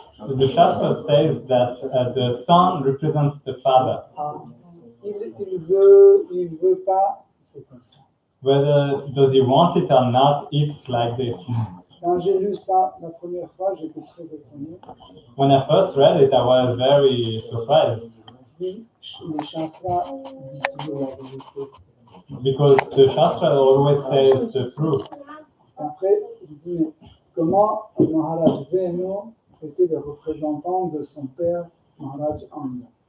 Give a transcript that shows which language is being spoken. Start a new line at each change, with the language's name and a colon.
English: So the Shastra says that the son represents the father.
French: Il veut pas, c'est comme ça.
English: Whether does he want it or not, it's like this.
French: Quand j'ai lu ça la première fois, j'étais très étonné.
English: When I first read it, I was very surprised
French: Les Shastras disent toujours la vérité.
English: because the Shastra always says the truth.
French: Après, je dis, mais comment Maharaj Venu était le représentant de son père, Maharaj Anga?